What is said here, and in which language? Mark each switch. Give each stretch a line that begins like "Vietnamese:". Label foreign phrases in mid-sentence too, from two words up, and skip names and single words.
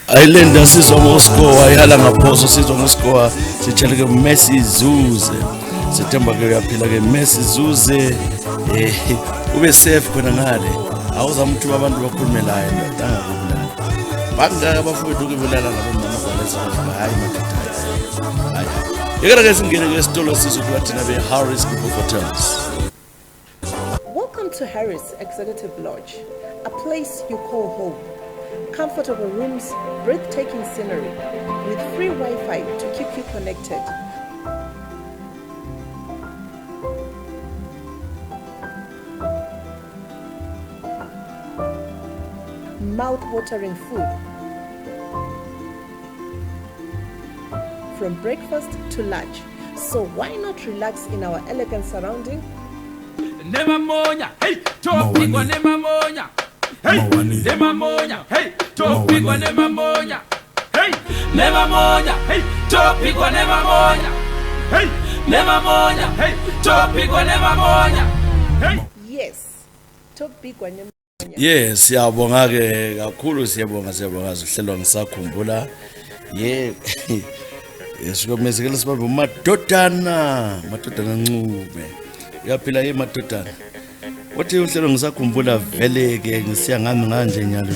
North Ndebele: Linda sizwa ngoscore ihala ngaphoso sizwa ngoscore sitshela ke Messi Zuze sithemba ke uyaphila ke Messi Zuze ube safe khona ngale awuzamthuba abantu bakhulume la ndanga kubulala bangaka abafowethu ukubulala ngabomama balezandla hayi madoda hayi yekela ke singene ke sitolo sizwe thina be Harris Group of Hotels.
English: Welcome to Harris Executive Lodge, a place you call home. Comfortable rooms, breathtaking scenery, with free Wi-Fi to keep you connected. Mouth-watering food. From breakfast to lunch. So why not relax in our elegant surrounding?
Shona: Nema monya, hey, topigwa nema monya. Hey, nema monya, hey, topigwa nema monya. Hey, nema monya, hey, topigwa nema monya. Hey, nema monya, hey, topigwa nema monya. Hey. Yes, topigwa nema monya.
North Ndebele: Yes, siyabonga ke kakhulu siyabonga sihlelwa ngisakhumbula. Sikomezekela sibambe madodana ncube. Uyaphila madodana. Wathi uhlelo ngisakhumbula vele ke ngisiya ngami nganje nyalo.